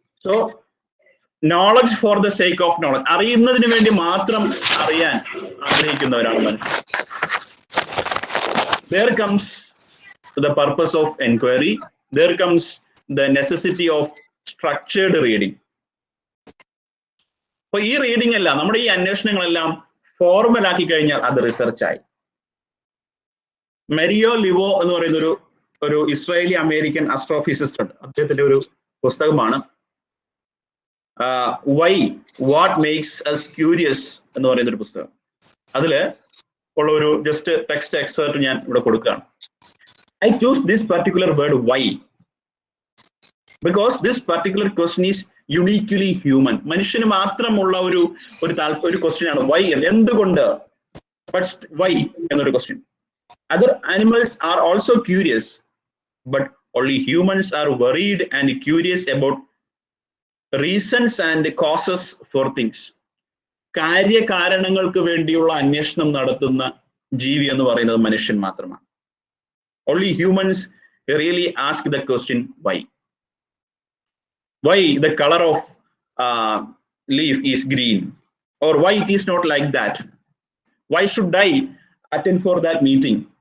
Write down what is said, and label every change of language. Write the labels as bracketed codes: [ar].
[en] so knowledge for the sake of knowledge, [ml] അറിയുന്നതിന് വേണ്ടി മാത്രം അറിയാൻ ആഗ്രഹിക്കുന്നവരാണ് മനുഷ്യർ. [en] There comes the purpose of enquiry. There comes the necessity of structured reading. [ml] അപ്പൊ ഈ റീഡിംഗ് എല്ലാം, നമ്മുടെ ഈ അന്വേഷണങ്ങളെല്ലാം ഫോർമൽ ആക്കി കഴിഞ്ഞാൽ അത് റിസർച്ചായി. മെരിയോ ലിവോ എന്ന് പറയുന്ന ഒരു ഇസ്രായേലി അമേരിക്കൻ ആസ്ട്രോഫിസിസ്റ്റ് ഉണ്ട്. അദ്ദേഹത്തിന്റെ ഒരു പുസ്തകമാണ് why what makes us curious എന്ന് പറയുന്ന ഒരു പുസ്തകം. അതില് ഉള്ള ഒരു ജസ്റ്റ് ടെക്സ്റ്റ് എക്സ്പെർട്ട് ഞാൻ ഇവിടെ കൊടുക്കുകയാണ്. [en] I choose this particular word why because this particular question is uniquely human. [ml] മനുഷ്യന് മാത്രമുള്ള ഒരു ക്വസ്റ്റ്യൻ ആണ് വൈ, എന്തുകൊണ്ട്. [en] But why എന്നൊരു question. Other animals are also curious, but only humans are worried and curious about reasons and causes for things. [ml] കാര്യകാരണങ്ങൾക്ക് വേണ്ടിയുള്ള അന്വേഷണം നടത്തുന്ന ജീവി എന്ന് പറയുന്നത് മനുഷ്യൻ മാത്രമാണ്. [en] Only humans really ask the question why. Why the color of leaf is green, or why it is not like that? Why should I attend for that meeting?